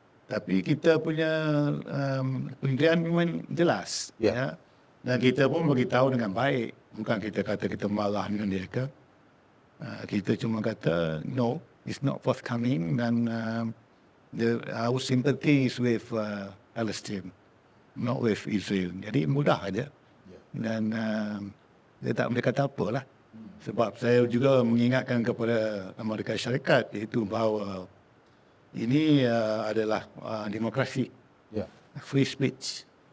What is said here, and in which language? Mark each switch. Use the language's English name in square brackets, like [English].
[Malay] Tapi kita punya pendirian memang jelas. Ya. Dan kita pun beritahu dengan baik. Bukan kita kata kita marah dengan mereka. Kita cuma kata, [English] no, it's not forthcoming. [Malay] Dan [English] our sympathy is with Palestine, not with Israel. [Malay] Jadi mudah aja. Dan dia tak boleh kata apalah. Sebab saya juga mengingatkan kepada Amerika Syarikat, iaitu bahawa ini adalah demokrasi, free speech.